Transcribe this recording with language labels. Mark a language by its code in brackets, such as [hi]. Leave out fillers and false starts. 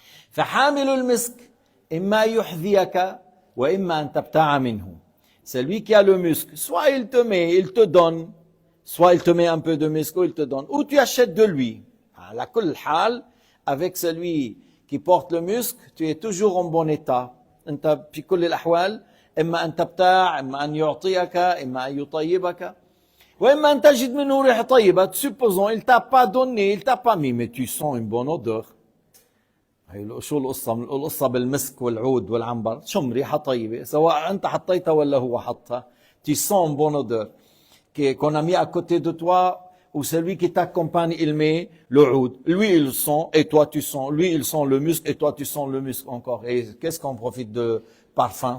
[ar] فحامل المسك إما يحذيك وإما أن تبتاع منه. [fr] Celui qui a le musc, soit il te donne, soit il te met un peu de musc ou il te donne, ou tu achètes de lui. [ar] على كل حال, [fr] avec celui qui porte le musc, tu es toujours en bon état. [ar] أنت في كل الأحوال إما أن تبتاع، إما أن يعطيك، إما أن يطيبك، وإما أن تجد منه ريحة طيبة. [fr] Supposons, il t'a pas donné, il t'a pas mis, mais tu sens une bonne odeur. [ar] شو القصة بالمسك والعود والعنبر؟ شم ريحة طيبة، سواء أنت حطيتها ولا هو حطها. [fr] Tu sens une bonne odeur. Qu'on a mis à côté de toi, ou celui qui t'accompagne, il met le oud. Lui, il sent, et toi, tu sens. Lui, il sent le musc, et toi, tu sens le musc encore. Et qu'est-ce qu'on profite de parfum?